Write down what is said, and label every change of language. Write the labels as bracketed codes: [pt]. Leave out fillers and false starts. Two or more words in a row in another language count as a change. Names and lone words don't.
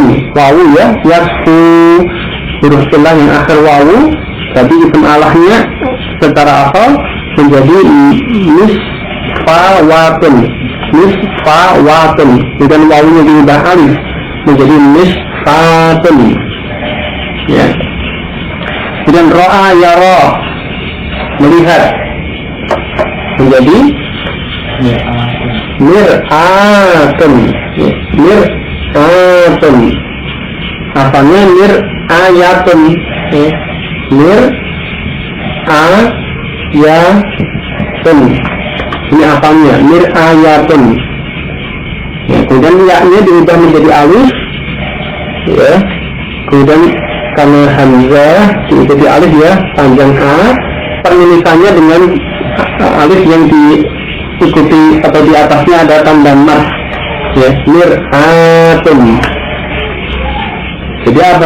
[id] Wawu ya, yasfu huruf illah yang akhir wawu, tapi isim alahnya secara asal menjadi nisfawatun. Nisfawatun. Dan wawunya diubah alif menjadi nisfatun. Ya. Kemudian [ar] رأى يرى, [id] melihat, menjadi mir'atun. Mir'atun. Asalnya mir'ayatun. Mir'ayatun. Ini asalnya mir'ayatun. Ya, kemudian ya-nya diubah menjadi alif. Ya. Kemudian karena hamzah diikuti alif ya, panjang a, penulisannya dengan alif yang diikuti atau di atasnya ada tanda mat. Ya, mir'atun. Jadi apa?